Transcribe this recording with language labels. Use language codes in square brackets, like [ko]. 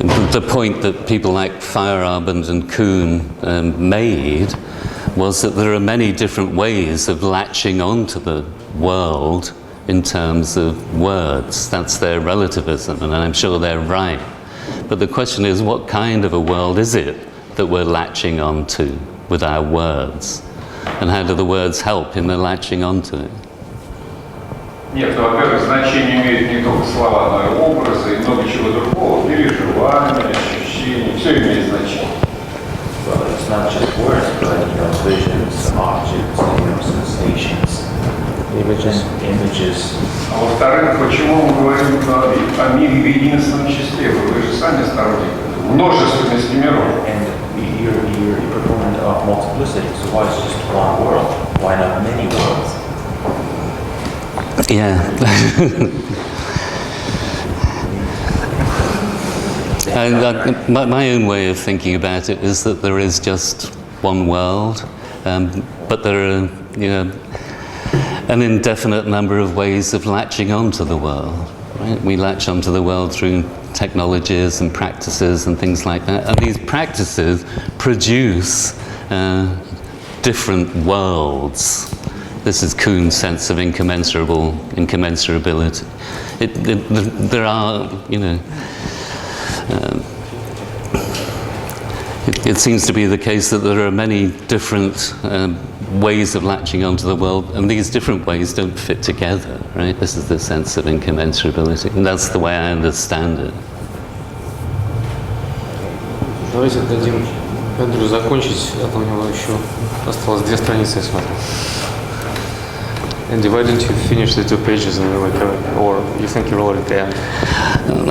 [en] The point that people like Feyerabend and Kuhn made was that there are many different ways of latching onto the world in terms of words. That's their relativism, and I'm sure they're right. But the question is, what kind of a world is it that we're latching onto with our words? And how do the words help in the latching onto it? [ru] Нет, ну, во-первых, значение имеют не только слова, но и образы, и много чего другого. Переживания, ощущения, все имеет значение. [en] Well, it's not just words, but you know, visions, objects, you know, sensations, images. [ru] А во-вторых, почему мы говорим о мире в единственном числе? Вы же сами сторонник множественности миров. [en] And you're a proponent of multiplicity, so why is it just one world? Why not many worlds? Yeah. And my own way of thinking about it is that there is just one world, but there are, you know, an indefinite number of ways of latching onto the world. Right? We latch onto the world through technologies and practices and things like that, and these practices produce different worlds. This is Kuhn's sense of incommensurability. There are, you know, it seems to be the case that there are many different ways of latching onto the world, and these different ways don't fit together, right? This is the sense of incommensurability, and that's the way I understand it. [ru] Давайте дадим Эндрю закончить, а то у него еще осталось 2 страницы, я смотрю. [en] Andy, why don't you finish the 2 pages and then or you think you're already at the end?